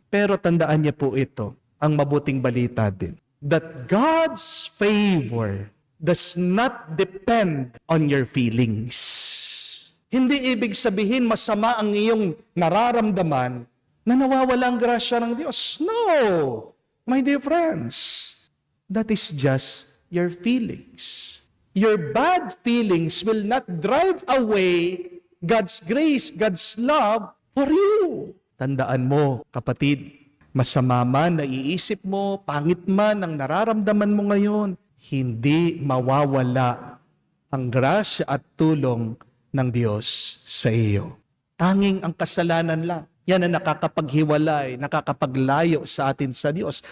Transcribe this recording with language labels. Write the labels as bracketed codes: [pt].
[tl] Pero tandaan niya po ito, ang mabuting balita din, [en] that God's favor does not depend on your feelings. [tl] Hindi ibig sabihin masama ang iyong nararamdaman na nawawala ang grasya ng Diyos. [en] No! My dear friends, that is just your feelings. Your bad feelings will not drive away God's grace, God's love for you. [tl] Tandaan mo, kapatid, masama man na iisip mo, pangit man ang nararamdaman mo ngayon, hindi mawawala ang grasya at tulong ng Diyos sa iyo. Tanging ang kasalanan lang. Yan ang nakakapaghiwalay, nakakapaglayo sa atin sa Diyos.